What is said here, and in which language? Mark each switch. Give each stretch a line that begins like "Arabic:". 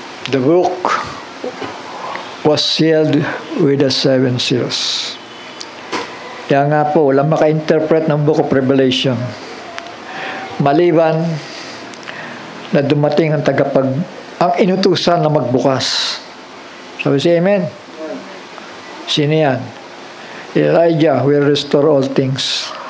English: The book was sealed with the 7 seals.
Filipino: Kaya nga po, walang maka-interpret ng Book of Revelation maliban na dumating ang ang inutusan na magbukas. Sabi si Amen? Sino yan?
English: Elijah will restore all things.